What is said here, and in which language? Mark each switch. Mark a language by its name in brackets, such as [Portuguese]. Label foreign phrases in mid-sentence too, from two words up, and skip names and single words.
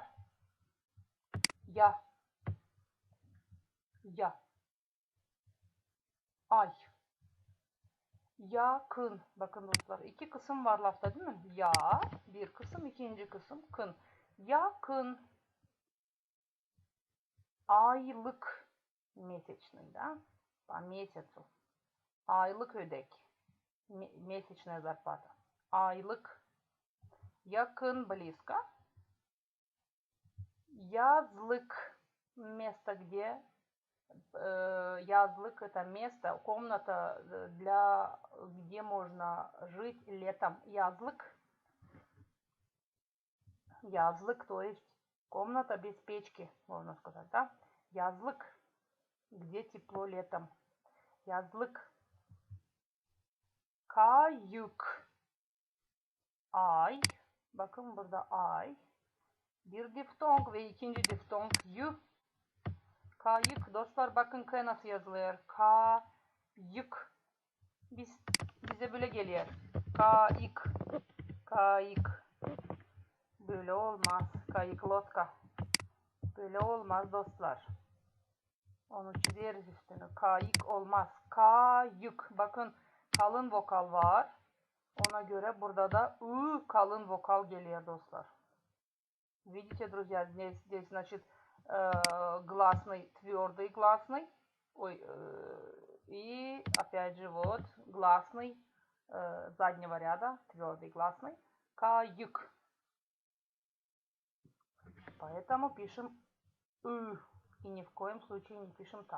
[Gagauz] Ya, ay, yakın. Bakın dostlar, iki kısım var lafta değil mi? Ya, bir kısım, ikinci kısım, kın. Yakın. Aylık. [Russian] Месячный, да? По месяцу. [Gagauz] Aylık ödek. [Russian] Месячная зарплата. [Gagauz] Aylık. Yakın, [Russian] близко. Yazlık. Место, где yazlık это место, комната, где можно жить летом. Yazlık, то есть комната без печки, можно сказать, да? Yazlık, где тепло летом. [Gagauz] Yazlık. Kayık. Ay. Bakın burada ay. Bir diftong ve ikinci diftong y. Kayık. Dostlar bakın k nasıl yazılıyor. Kayık. Bize böyle geliyor. Kayık. Böyle olmaz. Kayıklotka. Böyle olmaz dostlar. Onu çizeriz üstüne. Kayık olmaz. Kayık. Bakın kalın vokal var. Ona göre burada da kalın vokal geliyor dostlar. [Russian] Видите, друзья, здесь значит, гласный, твердый гласный. И опять же вот гласный заднего ряда, твердый гласный. Кайык. Поэтому пишем и ни в коем случае не пишем так.